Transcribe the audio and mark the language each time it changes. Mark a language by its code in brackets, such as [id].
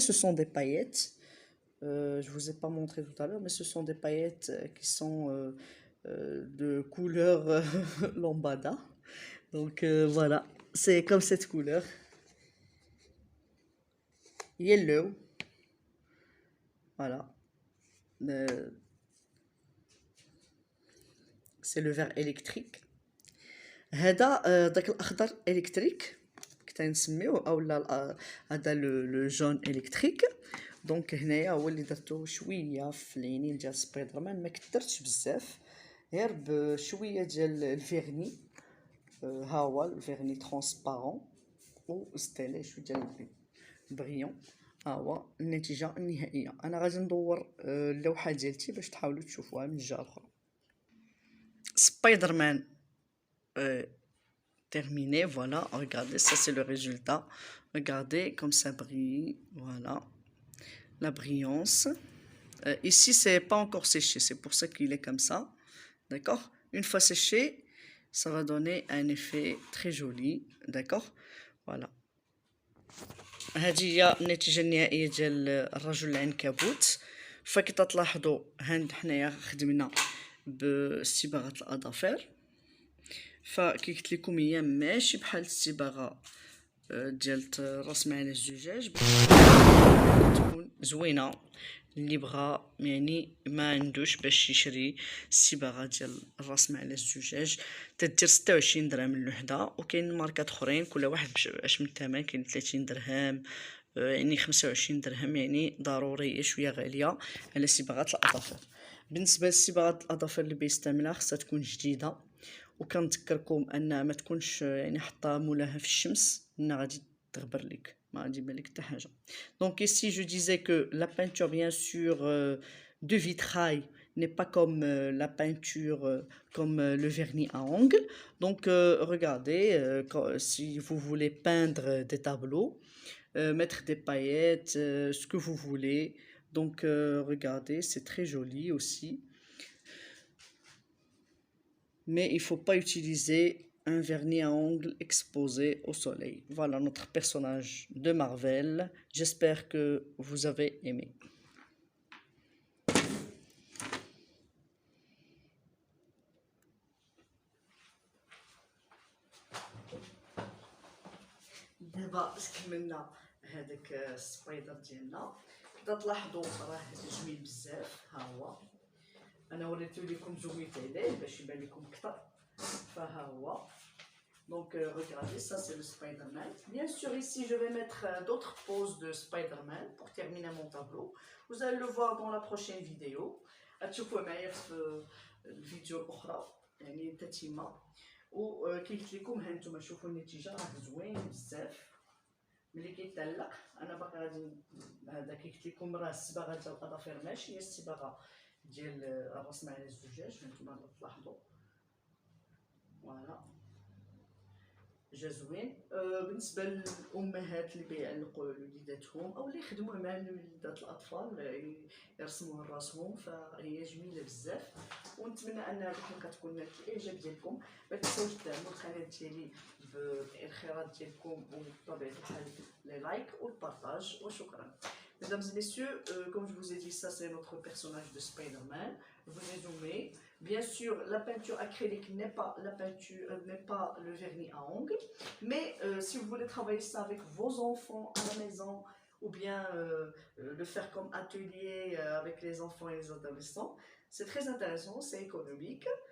[fr] Ce sont des paillettes. Je ne vous ai pas montré tout à l'heure, mais ce sont des paillettes qui sont de couleur lambada. Donc voilà. C'est comme cette couleur. Yellow. Voilà. C'est le vert électrique. [ar] هذا داك الاخضر الكتريك كنسميوه اولا هذا لو جون الكتريك. دونك هنايا هو اللي درتو شويه في العينين ديال سبايدر مان، ما كثرتش بزاف، غير بشويه ديال الفيرني. ها هو الفيرني ترونسبارون وزدت عليه شويه ديال البي. بريون. ها هو النتيجه النهائيه. انا غادي ندور اللوحه ديالتي باش تحاولوا تشوفوها من الجهه الاخرى. [fr] سبايدر مان terminé, voilà, regardez, ça c'est le résultat, regardez comme ça brille, voilà, la brillance. Ici c'est pas encore séché, c'est pour ça qu'il est comme ça, d'accord. Une fois séché, ça va donner un effet très joli, d'accord. [ar] Voilà, هذه هي النتيجه النهائيه ديال الرجل العنكبوت. فكي تلاحظوا هند حنايا خدمنا بصباغه الاظافر، فكي قلت لكم هي ماشي بحال الصباغه ديال الرسم على الزجاج، تكون زوينه. اللي بغى يعني ما عندوش باش يشري الصباغه ديال الرسم على الزجاج، تدير 26 درهم الوحده. وكاين ماركات اخرين كل واحد باش من الثمن، كاين 30 درهم يعني 25 درهم، يعني ضروريه شويه غاليه على صباغه الاظافر. بالنسبه لصباغه الاظافر اللي بيستعملها خصها تكون جديده، وكنذكركم ان ما تكونش يعني حطها مولاها في الشمس، لان غادي تغبر لك، ما غادي يبان لك حتى حاجه. [fr] دونك ici je disais que la peinture bien sûr de vitrail n'est pas comme la peinture comme le vernis à ongles. Donc regardez, si vous voulez peindre des tableaux, mettre des paillettes, ce que vous voulez. Donc regardez, c'est très joli aussi. Mais il ne faut pas utiliser un vernis à ongles exposé au soleil. Voilà notre personnage de Marvel. J'espère que vous avez aimé. [ar] دابا كملنا هذاك السبايدر ديالنا. كدا تلاحظوا راه جميل بزاف. ها هو انا وريتو لكم زويت عليه باش يبان لكم اكثر. فها هو. [fr] Donc regardez, ça c'est le Spider-Man. Bien sûr ici je vais mettre d'autres poses de Spider-Man pour terminer mon tableau. Vous allez le voir dans la prochaine vidéo. [ar] تشوفوا معايا في الفيديو الاخرى يعني تتمه. وكي قلت لكم ها نتوما شوفوا النتيجه راه زوين بزاف. ملي كيتعلق انا باقي غادي هذا كي قلت لكم راه الصباغه ديال الاظافر ماشي هي الصباغه ديال الرسم على الزجاج. هانتوما تلاحظوا فوالا جا زوين. بالنسبه للامهات اللي بيعلقوا لوليداتهم او اللي يخدموا مع وليدات الاطفال يرسموها لراسهم، فهي جميله بزاف. ونتمنى ان هذه الحلقه تكون نالت الاعجاب ديالكم. ما تنساوش تدعموا القناه ديالي بالخيرات ديالكم وبطبيعه الحال لي لايك والبارطاج. وشكرا. [fr] Mesdames et messieurs, comme je vous ai dit, ça c'est notre personnage de Spider-Man. Vous résumez. Bien sûr, la peinture acrylique n'est pas la peinture, n'est pas le vernis à ongles. Mais si vous voulez travailler ça avec vos enfants à la maison, ou bien le faire comme atelier avec les enfants et les adolescents, c'est très intéressant, c'est économique.